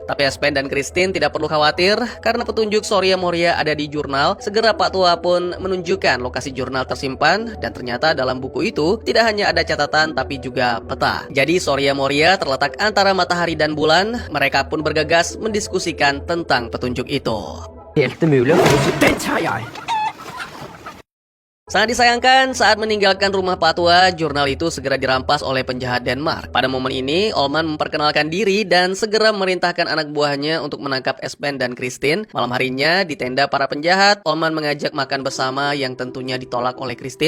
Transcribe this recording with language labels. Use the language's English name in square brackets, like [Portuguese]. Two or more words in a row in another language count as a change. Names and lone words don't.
[Indonesian] Tapi Espen dan Christine tidak perlu khawatir karena petunjuk Soria Moria ada di jurnal. Segera Pak Tua pun menunjukkan lokasi jurnal tersimpan dan ternyata dalam buku itu tidak hanya ada catatan tapi juga peta. Jadi Soria Moria terletak antara matahari dan bulan. Mereka pun bergegas mendiskusikan tentang petunjuk itu. [Danish] Helt umulig. Den tager jeg! [Indonesian] Sangat disayangkan saat meninggalkan rumah Pak Tua, jurnal itu segera dirampas oleh penjahat Denmark. Pada momen ini, Olman memperkenalkan diri dan segera memerintahkan anak buahnya untuk menangkap Espen dan Christine. Malam harinya, di tenda para penjahat, Olman mengajak makan bersama yang tentunya ditolak oleh Christine.